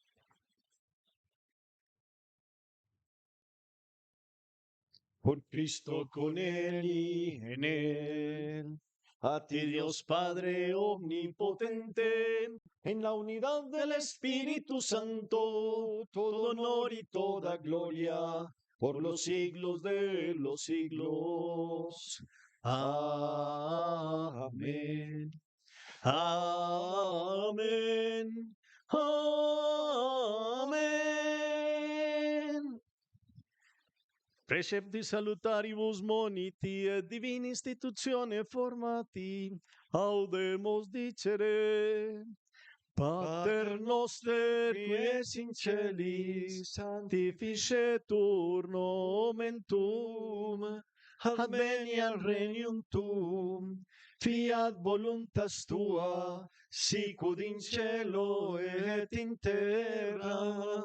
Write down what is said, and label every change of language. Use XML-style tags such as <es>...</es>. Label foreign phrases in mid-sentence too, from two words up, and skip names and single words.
<es>Por Cristo, con Él y en Él, a ti Dios Padre omnipotente, en la unidad del Espíritu Santo, todo honor y toda gloria, por los siglos de los siglos. Amén. Amén. Amén.</es> <la>Precepti salutaribus moniti et divina institutione formati, audemus dicere. Pater noster, qui es in celis, sanctificetur nomen tuum, adveniat regnum tuum, fiat voluntas tua, sicut in cielo et in terra.</la>